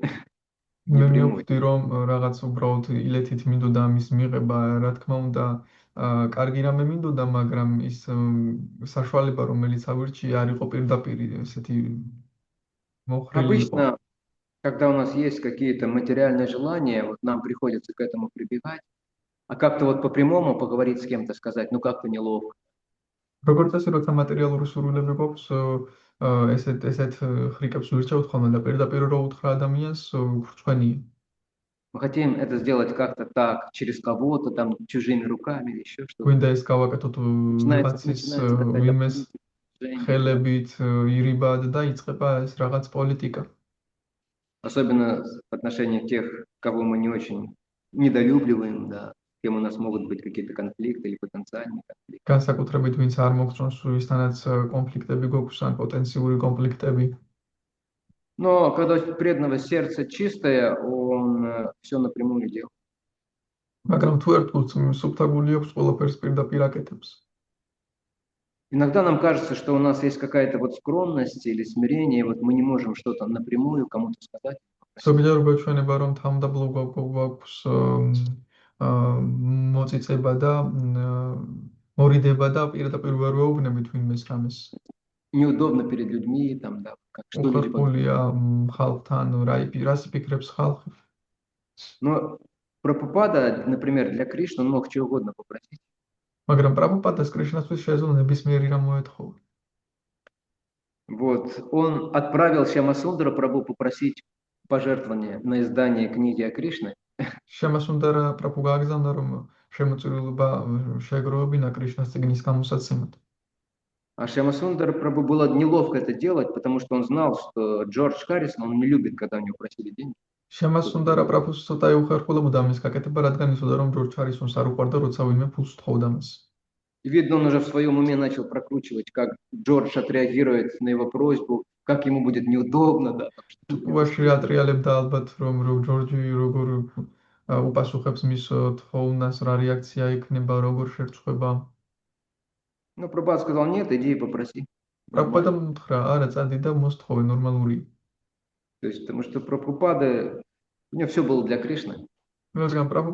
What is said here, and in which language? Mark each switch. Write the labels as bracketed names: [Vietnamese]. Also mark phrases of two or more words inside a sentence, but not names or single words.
[Georgian] მე მივხვდი, რომ რაღაც უბრალოდ ილეთით მინდოდა ამის მიღება, რა თქმა უნდა, კარგი რამე მინდოდა, მაგრამ ის საშუალება, რომელიც ავირჩიე, არ იყო პირდაპირ ესეთი მოხრილი იყო. [Russian] Обычно, когда у нас есть какие-то материальные желания, вот нам приходится к этому прибегать, а как-то вот по-прямому поговорить с кем-то, сказать, ну как-то неловко. [Georgian] როგორც წესი, როცა მატერიალური სურვილები გვაქვს, ესეთ ხრიკებს ვირჩევთ ხოლმე და პირდაპირ რო უთხრა ადამიანს, ხრწვენია. [Russian] Мы хотим это сделать как-то так, через кого-то, там, чужими руками или еще что-то. [Georgian] გვინდა ეს გავაკეთოთ ვიღაცის ვინმეს ხელებით, ირიბად და იწყება ეს რაღაც პოლიტიკა. [Russian] Особенно в отношении тех, кого мы не очень недолюбливаем, да, с кем у нас могут быть какие-то конфликты или потенциальные конфликты. [Georgian] განსაკუთრებით ვინც არ მოგწონს, ვისთანაც კონფლიქტები გვაქვს ან პოტენციური კონფლიქტები. [Russian] Но когда у преданного сердце чистое, он все напрямую делает. [Georgian] მაგრამ თუ ერთგულს სუფთა გული აქვს, ყველაფერს პირდაპირ აკეთებს. [Russian] Иногда нам кажется, что у нас есть какая-то вот скромность или смирение, вот мы не можем что-то напрямую кому-то сказать. [Georgian] ზოგჯერ გვეჩვენება, რომ თავმდაბლო გვაქვს მოწიწება და მორიდება და პირდაპირ ვერ ვეუბნებით ვინმეს რამეს. [Russian] Неудобно перед людьми, там, да, как что-либо. [Georgian] უხერხულია ხალხთან, რას იფიქრებს ხალხი. [Russian] Но Прабхупада, например, для Кришны он мог чего угодно попросить. [Georgian] მაგრამ პრაბჰუპადას კრიშნასთვის შეეძლო ნებისმიერი რამ მოეთხოვა. [Russian] Вот, он отправил Шьямасундару Прабху попросить пожертвования на издание книги о Кришне. [Georgian] შემასუნდარა პრაბჰუ გააგზავნა, რომ შემოწირულობა შეეგროვებინა კრიშნას წიგნის გამოსაცემად. [Russian] А Шьямасундар Прабху было неловко это делать, потому что он знал, что Джордж Харрисон, он не любит, когда у него просили деньги. [Georgian] შემასუნდარა პრაბჰუს ცოტა უხერხულებოდა ამის გაკეთება, რადგან იცოდა, რომ ჯორჯ ჰარისონს არ უყვარდა, როცა ვინმე ფულს თხოვდა მას. [Russian] И видно, он уже в своем уме начал прокручивать, как Джордж отреагирует на его просьбу, как ему будет неудобно, да. [Georgian] უაში ატრიალებდა ალბათ, რომ ჯორჯი როგორ უპასუხებს მის თხოვნას, რა რეაქცია იქნება, როგორ შერწყვება. [Russian] Но Прабхупада сказал: нет, иди и попроси. [Georgian] პრაბჰუპადამ უთხრა, არა, წადი და მოსთხოვე, ნორმალურია. [Russian] То есть, потому что Прабхупада, у него все было для Кришны.